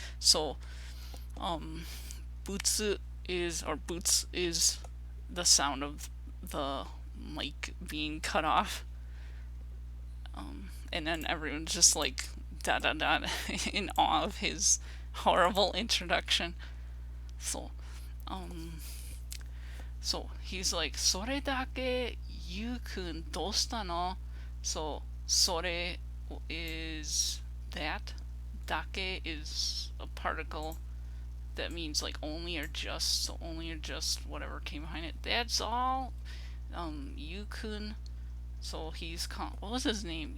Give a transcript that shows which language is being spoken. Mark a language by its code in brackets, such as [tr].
[en] So, butsu boots is the sound of the mic being cut off. And then everyone's just like da da da in awe of his horrible introduction. So, um, so he's like, [ja] それだけゆうくんどうしたの? [en] So, それ is that. Dake is a particle that means like only or just. So, only or just whatever came behind it. That's all. Yu-kun. So, he's what was his name?